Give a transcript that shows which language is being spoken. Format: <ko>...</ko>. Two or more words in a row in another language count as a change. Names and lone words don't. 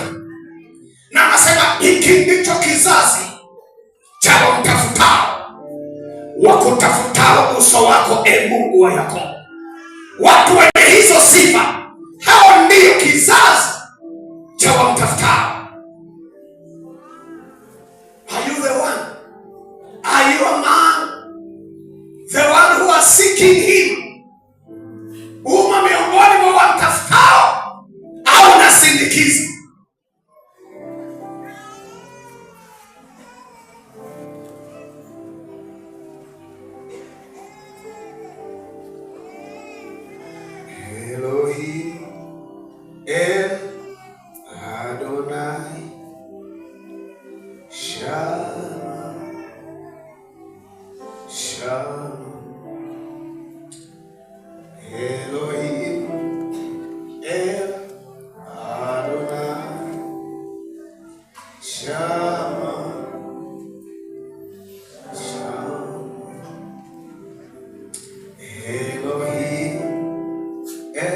<sw>Na anasema hiki ndicho kizazi cha wamtafutao, wakutafutao uso wako, e Mungu wa Yakobo. Watu wenye hizo sifa, hao ndio kizazi cha wamtafutao.</sw> <en>Are you the one? Are you a man? The one who are seeking him?</en> <sw>Uma miongoni mwa wamtafutao au nasindikiza?</sw> <he>אלוהים אל אדוני שמע שמע אלוהים אל אדוני שמע שמע אלוהים</he>